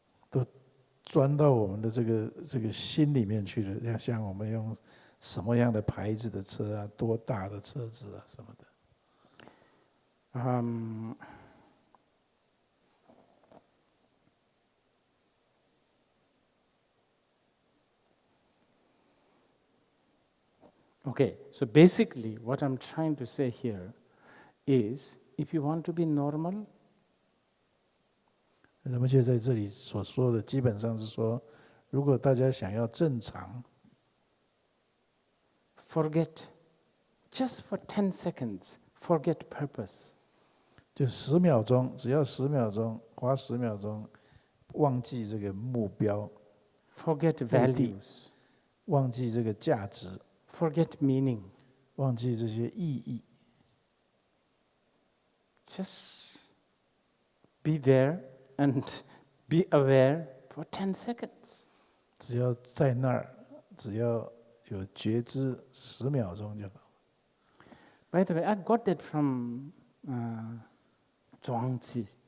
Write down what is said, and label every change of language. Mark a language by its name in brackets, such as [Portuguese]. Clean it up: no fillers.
[Chinese] 都钻到我们的这个心里面去了，要像我们用什么样的牌子的车啊，多大的车子啊什么的。 [English] Okay, so basically what I'm trying to say here is, if you want to be normal, [Chinese] 那么就在这里所说的，基本上是说，如果大家想要正常， [English] forget, just for 10 seconds, forget purpose. [Chinese] 就10秒钟，只要10秒钟，花10秒钟，忘记这个目标， [English] Forget values. [Chinese] 忘记这个价值， [English] Forget meaning. [Chinese] 忘记这些意义， [English] Just be there and be aware for 10 seconds. [Chinese] 只要在那儿，只要有觉知，10秒钟就好。 [English] By the way, I got that from 庄子。